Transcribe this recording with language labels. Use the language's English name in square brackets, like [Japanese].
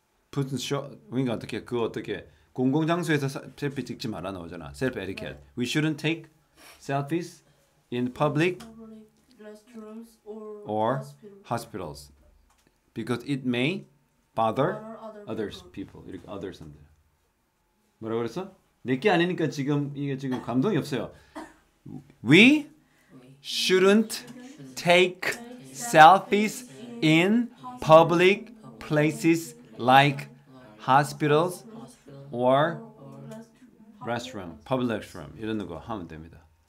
[Korean] post 그러니까 어떻게 그거 어떻게 공공장소에서 셀피 찍지 말아 나오잖아. 셀프 에티켓. [English] We shouldn't take selfies in public restrooms or hospitals because it may bother others people. [Korean] 이렇게 others 한대. 뭐라고 그랬어? 내게 아니니까 지금 이게 지금 감동이 없어요. [English] We shouldn't take selfies in public places like hospitals or restroom, public restroom [Korean] 이런 거 하면 됩니다.